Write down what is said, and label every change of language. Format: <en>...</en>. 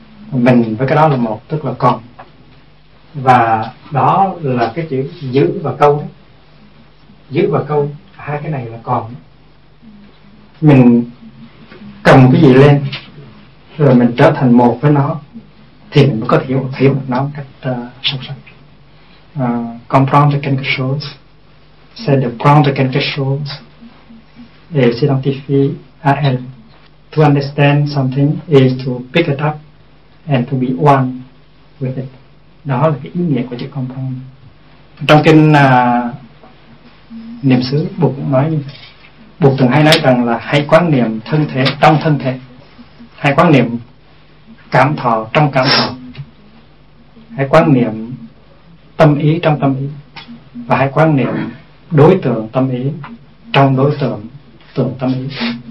<vi>Mình với cái đó là một, tức là còn. Và đó là cái chữ giữ và câu. Giữ và câu hai cái này là còn. Mình cầm cái gì lên rồi mình trở thành một với nó thì mình mới có thể hiểu nó một cách sâu sắc.</vi> <fr>Comprendre quelque chose, c'est de prendre quelque chose et s'identifier à elle.</fr> <en>To understand something is to pick it up and to be one with it.</en> <vi>Đó là cái ý nghĩa của chữ comprendre. Trong kinh niệm xứ, Bụt cũng nói, Bụt từng hay nói rằng là hãy quán niệm thân thể trong thân thể, hãy quán niệm cảm thọ trong cảm thọ, hãy quán niệm tâm ý trong tâm ý, và hãy quán niệm đối tượng tâm ý trong đối tượng tưởng tâm ý.</vi>